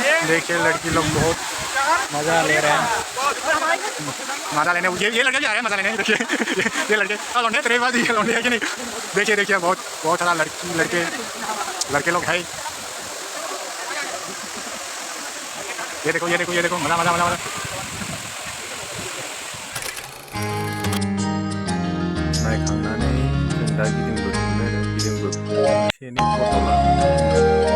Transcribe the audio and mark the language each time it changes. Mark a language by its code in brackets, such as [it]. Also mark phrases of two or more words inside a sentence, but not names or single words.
[hi] देखिए लड़की लोग बहुत मज़ा ले रहे हैं. मज़ा लेने ये लड़के भी आ रहे हैं मज़ा लेने. देखिए ये लड़के लौंडे तेरे पास ये लौंडे है कि नहीं. देखिए बहुत सारा लड़के लोग हैं. ये देखो मज़ा. [brx] माइ खांनानै जों दा गिदिंबोफिनो आरो एसे एनै फट' लानानै